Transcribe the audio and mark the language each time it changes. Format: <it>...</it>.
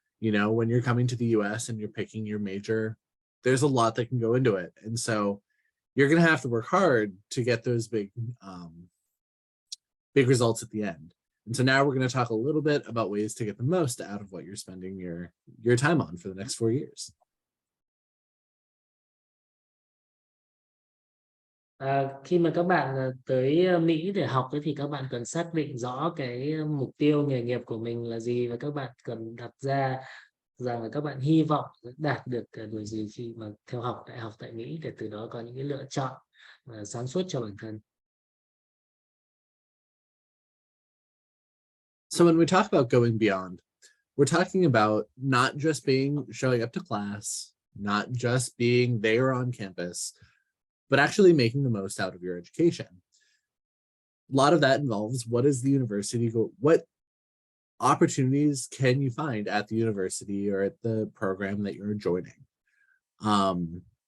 <en>You know, when you're coming to the US and you're picking your major, there's a lot that can go into it. And so you're going to have to work hard to get those big results at the end. And so now we're going to talk a little bit about ways to get the most out of what you're spending your time on for the next 4 years.</en> <vi>Khi mà các bạn tới Mỹ để học thì các bạn cần xác định rõ cái mục tiêu nghề nghiệp của mình là gì, và các bạn cần đặt ra rằng là các bạn hy vọng đạt được điều gì khi mà theo học đại học tại Mỹ, để từ đó có những cái lựa chọn sáng suốt cho bản thân.</vi> <en>So when we talk about going beyond, we're talking about not just showing up to class, not just being there on campus, but actually making the most out of your education. A lot of that involves what opportunities can you find at the university or at the program that you're joining?</en>